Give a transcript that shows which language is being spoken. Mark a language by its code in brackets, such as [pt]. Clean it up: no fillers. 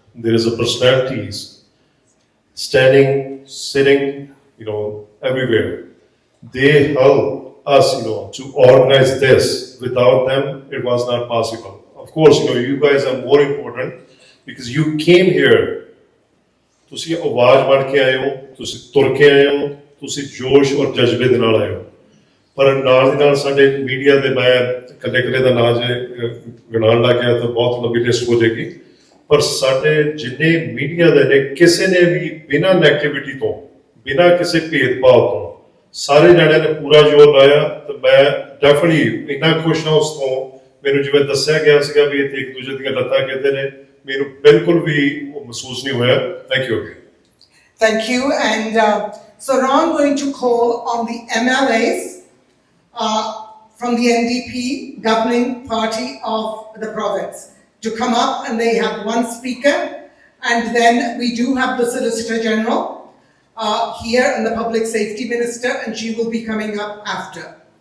[en] There is a personalities standing, sitting, everywhere. They help us, to organize this. Without them, it was not possible. Of course, you guys are more important because you came here. [pa] ਤੁਸੀਂ ਆਵਾਜ਼ ਬਣ ਕੇ ਆਏ ਹੋ, ਤੁਸੀਂ ਤੁਰ ਕੇ ਆਏ ਹੋ, ਤੁਸੀਂ ਜੋਸ਼ ਔਰ ਜਜ਼ਬੇ ਦੇ ਨਾਲ ਆਏ ਹੋ। ਪਰ ਨਾਲ ਦੀ ਨਾਲ ਸਾਡੇ ਮੀਡੀਆ ਦੇ ਮੈਂ ਇਕੱਲੇ ਦਾ ਨਾਂ ਜੇ ਗਿਣਾਉਣ ਲੱਗ ਗਿਆ ਤਾਂ ਬਹੁਤ ਲੰਬੀ ਲਿਸਟ ਹੋ ਜਾਏਗੀ। ਪਰ ਸਾਡੇ ਜਿੰਨੇ ਮੀਡੀਆ ਦੇ ਨੇ, ਕਿਸੇ ਨੇ ਵੀ ਬਿਨਾਂ ਨੈਗੇਟਿਵਿਟੀ ਤੋਂ, ਬਿਨਾਂ ਕਿਸੇ ਭੇਦਭਾਵ ਤੋਂ, ਸਾਰੇ ਜਣਿਆਂ ਨੇ ਪੂਰਾ ਜ਼ੋਰ ਲਾਇਆ। ਤੇ ਮੈਂ ਡੈਫੀਨਿਟਲੀ ਇੰਨਾ ਖੁਸ਼ ਹਾਂ ਉਸ ਤੋਂ, ਮੈਨੂੰ ਜਿਵੇਂ ਦੱਸਿਆ ਗਿਆ ਸੀਗਾ ਵੀ ਇੱਥੇ ਇੱਕ ਦੂਜੇ ਦੀਆਂ ਲੱਤਾਂ ਕਹਿੰਦੇ ਨੇ, ਮੈਨੂੰ ਬਿਲਕੁਲ ਵੀ ਉਹ ਮਹਿਸੂਸ ਨਹੀਂ ਹੋਇਆ। [en] Thank you again. Thank you, and So now I'm going to call on the MLAs from the NDP governing party of the province to come up, and they have one speaker, and then we do have the Solicitor General here and the Public Safety Minister, and she will be coming up after.